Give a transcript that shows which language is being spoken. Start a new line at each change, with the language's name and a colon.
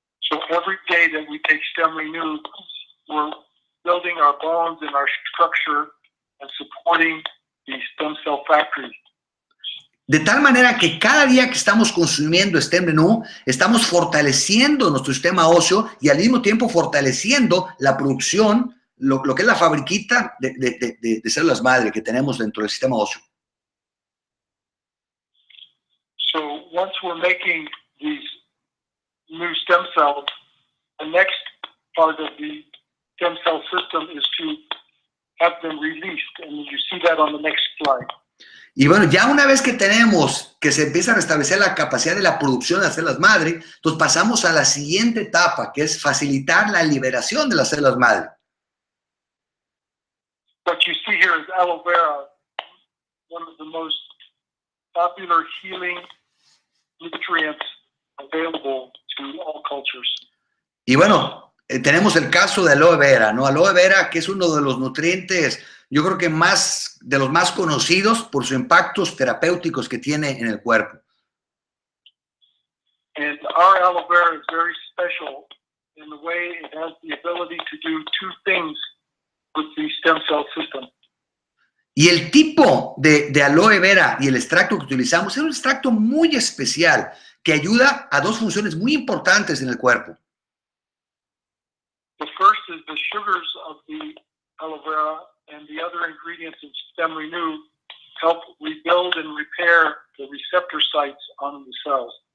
English: So every day that we take StemRenu, we're building our bones and our structure and supporting the stem cell factory.
Spanish: De tal manera que cada día que estamos consumiendo StemRenu, estamos fortaleciendo nuestro sistema óseo y al mismo tiempo fortaleciendo la producción, lo que es la fabriquita de células madre que tenemos dentro del sistema óseo.
English: So once we're making these new stem cells, the next part of the stem cell system is to have them released, and you see that on the next slide.
Spanish: Y bueno, ya una vez que tenemos que se empieza a restablecer la capacidad de la producción de las células madre, entonces pasamos a la siguiente etapa, que es facilitar la liberación de las células madre.
English: What you see here is aloe vera, one of the most popular healing nutrients available to all cultures.
Spanish: Y bueno, tenemos el caso de aloe vera, ¿no? Aloe vera, que es uno de los nutrientes, yo creo que de los más conocidos por sus impactos terapéuticos que tiene en el cuerpo.
English: And our aloe vera is very special in the way it has the ability to do two things with the stem cell system.
Spanish: Y el tipo de aloe vera y el extracto que utilizamos es un extracto muy especial que ayuda a dos funciones muy importantes en el cuerpo.
English: The first is the sugars of the aloe vera, and the other ingredients in StemRenu help rebuild and repair the receptor sites on the cells.